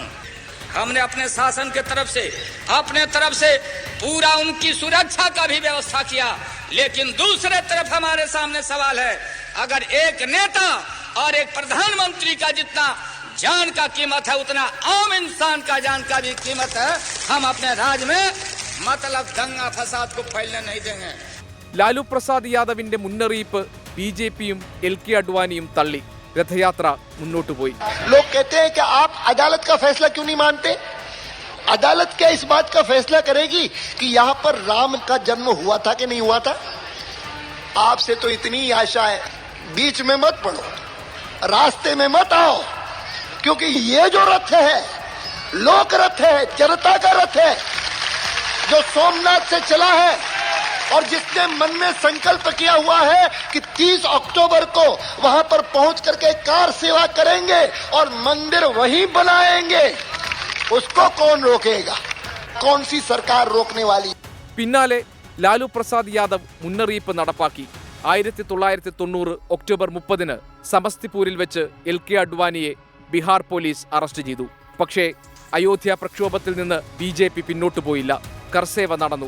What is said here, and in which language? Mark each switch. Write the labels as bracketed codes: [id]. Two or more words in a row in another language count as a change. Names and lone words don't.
[hi] हमने अपने शासन के अपने तरफ से पूरा उनकी सुरक्षा का भी व्यवस्था किया. लेकिन दूसरे तरफ हमारे सामने सवाल है, अगर एक नेता और एक प्रधानमंत्री का जितना जान का कीमत है, उतना आम इंसान का जान का भी कीमत है. हम अपने राज्य में मतलब दंगा फसाद को फैलने नहीं देंगे. [ml] ലാലു പ്രസാദ് യാദവിന്റെ മുന്നറിയിപ്പ് ബി.ജെ.പിയും എൽ.കെ. അദ്വാനിയും തള്ളി. രഥയാത്ര മുന്നോട്ട് പോയി. [hi] लोग कहते हैं कि आप अदालत का फैसला क्यों नहीं मानते? अदालत क्या इस बात का फैसला करेगी कि यहाँ पर राम का जन्म हुआ था कि नहीं हुआ था? आपसे तो इतनी आशा है, बीच में मत पड़ो, रास्ते में मत आओ, क्योंकि ये जो रथ है लोक रथ है, जनता का रथ है, जो सोमनाथ से चला है और जिसने मन में संकल्प किया हुआ है कि 30 अक्टूबर को वहां पर पहुंच करके कार सेवा करेंगे और मंदिर वहीं बनाएंगे, उसको कौन रोकेगा? कौन सी सरकार रोकने वाली? [ml] പിന്നാലെ ലാലു പ്രസാദ് യാദവ് മുന്നറിയിപ്പ് നടപ്പാക്കി. 1990 ഒക്ടോബർ 30-ന് സമസ്തിപൂരിൽ വെച്ച് എൽ.കെ. അദ്വാനിയെ ബീഹാർ പോലീസ് അറസ്റ്റ് ചെയ്തു. പക്ഷേ അയോധ്യ പ്രക്ഷോഭത്തിൽ നിന്ന് ബി.ജെ.പി പിന്നോട്ടു പോയില്ല. കർസേവ നടന്നു.